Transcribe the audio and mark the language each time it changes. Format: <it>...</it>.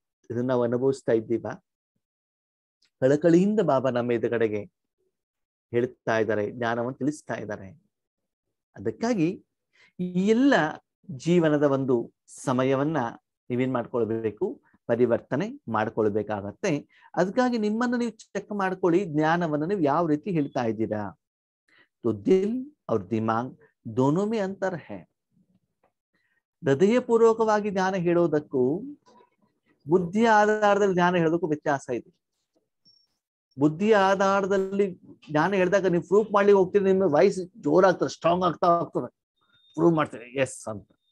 <kn>ಇದನ್ನ ನಾವು ಅನುಭವಿಸ್ತಾ ಇದ್ದೀವ? ಕಳಕಳಿಯಿಂದ ಬಾಬಾ ನಮ್ಮ ಎದುರುಗಡೆಗೆ ಹೇಳ್ತಾ ಇದ್ದಾರೆ, ಜ್ಞಾನವನ್ನು ತಿಳಿಸ್ತಾ ಇದ್ದಾರೆ. ಅದಕ್ಕಾಗಿ ಈ ಎಲ್ಲ ಜೀವನದ ಒಂದು ಸಮಯವನ್ನ ನೀವೇನ್ ಮಾಡ್ಕೊಳ್ಬೇಕು? ಪರಿವರ್ತನೆ ಮಾಡ್ಕೊಳ್ಬೇಕಾಗತ್ತೆ. ಅದಕ್ಕಾಗಿ ನಿಮ್ಮನ್ನು ನೀವು ಚೆಕ್ ಮಾಡ್ಕೊಳ್ಳಿ, ಜ್ಞಾನವನ್ನು ನೀವು ಯಾವ ರೀತಿ ಹೇಳ್ತಾ ಇದ್ದೀರಾ.</kn> <hi>तो दिल और दिमाग दोनों में अंतर है.</hi> <kn>ಹೃದಯಪೂರ್ವಕವಾಗಿ ಜ್ಞಾನ ಹೇಳೋದಕ್ಕೂ ಬುದ್ಧಿಯ ಆಧಾರದಲ್ಲಿ ಜ್ಞಾನ ಹೇಳೋದಕ್ಕೂ ವ್ಯತ್ಯಾಸ ಇದೆ. ಬುದ್ಧಿಯ ಆಧಾರದಲ್ಲಿ ಜ್ಞಾನ ಹೇಳಿದಾಗ ನೀವು ಪ್ರೂಫ್ ಮಾಡ್ಲಿಕ್ಕೆ ಹೋಗ್ತೀರಿ, ನಿಮ್ಮ ವಾಯ್ಸ್ ಜೋರಾಗ್ತದೆ, ಸ್ಟ್ರಾಂಗ್ ಆಗ್ತಾ ಹೋಗ್ತದೆ, ಪ್ರೂವ್ ಮಾಡ್ತೀರಿ ಎಸ್ ಅಂತ.</kn>